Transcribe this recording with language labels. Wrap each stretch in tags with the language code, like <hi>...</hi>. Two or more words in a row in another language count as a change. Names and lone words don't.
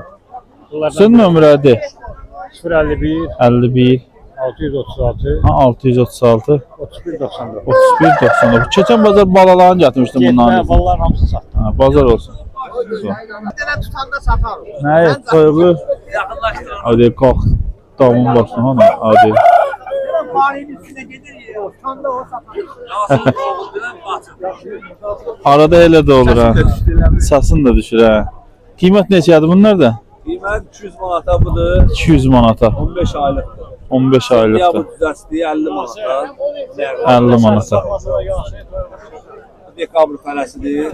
<az>Bunlardan Sizin nömrədir? 051 51 636 ha, 636 31 99. 31 99. Keçən bazar balalarını gətirmişdim bundan. Getmə, balların hamısı satdı. Ha, bazar olsun. Tutanda satarım. Nə toyuğu? Hadi qalx. Damın başına hana. Hadi.</az> <tr>Farenin üstüne gelir ya.</tr> <az>Tutanda o satar. Arada elə də olur ha. Sasın da düşür ha. Qiymət neçədir bunlar da? Qiymət 200 manata budur. 200 manata. 15 aylıqdır. 15 Ya aylıqdır. bu düzəçliyi 50 manata. 50 manata. Dekabr fərəsidir.</az>